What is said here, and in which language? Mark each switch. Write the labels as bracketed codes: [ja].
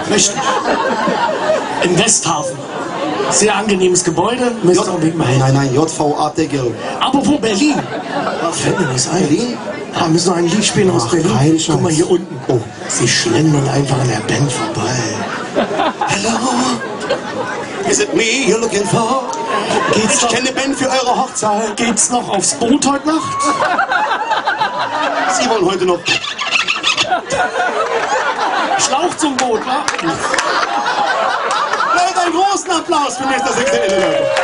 [de] Richtig. Im Westhafen. Sehr angenehmes Gebäude. Müsst ihr unbedingt mal hin. Nein, JVA-Deckel. Apropos Berlin. Fällt mir was ein. Berlin? Wir müssen noch ein Lied spielen aus Berlin. kein Scheiß. Guck mal hier unten. Oh. Sie schlendern einfach an der Band vorbei. [en] Hello, is it me you're looking for? [de] Geht's Ich kenne Band für eure Hochzeit. Geht's noch aufs Boot heute Nacht? Sie wollen heute noch. Schlauch zum Boot, wa? Leute, einen großen Applaus für Mr. Sixten Inne.